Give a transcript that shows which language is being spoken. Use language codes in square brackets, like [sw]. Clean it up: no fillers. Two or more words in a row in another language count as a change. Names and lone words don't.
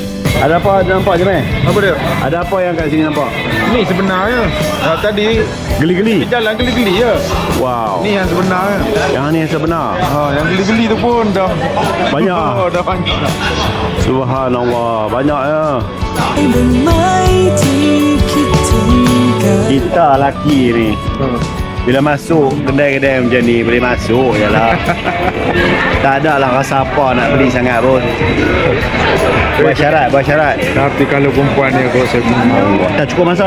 [ms] Ada apa nampak je meh? Apa dia? Ada apa yang kat sini nampak? Ni sebenarnya. Tadi Geli-geli. jalan geli-geli je. Wow. Ni yang sebenarnya. Yang ni yang sebenar. Yang geli-geli tu pun dah Banyak. Oh, dah banyak. Subhanallah, banyak ya. [th] ได้ไหมที่คิดถึงกัน [ms] Kita laki ni. Bila masuk kedai-kedai macam ni boleh masuk je lah. Tak ada lah rasa apa nak beli sangat pun. Buat syarat. Tapi kalau perempuan ni kalau saya Tak cukup masa.